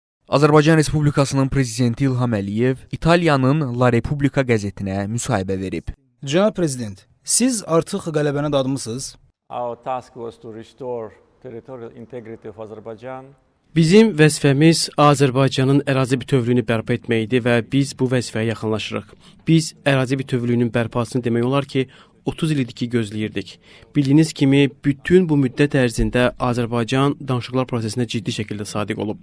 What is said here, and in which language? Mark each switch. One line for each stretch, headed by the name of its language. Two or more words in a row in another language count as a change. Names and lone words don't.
Azerbaijani: Azərbaycan Respublikasının prezidenti İlham Əliyev İtaliyanın La Repubblica qəzetinə müsahibə verib. Cənab Prezident, siz artıq qələbəni dadmısınız?
English: Our task was to restore territorial integrity of Azerbaijan.
Azerbaijani: Bizim vəzifəmiz Azərbaycanın ərazi bütövlüyünü bərpa etmək idi və biz bu vəzifəyə yaxınlaşırıq. Biz ərazi bütövlüyünün bərpasını demək olar ki, 30 il idi ki gözləyirdik. Bildiyiniz kimi, bütün bu müddət ərzində Azərbaycan danışıqlar prosesinə ciddi şəkildə sadiq olub.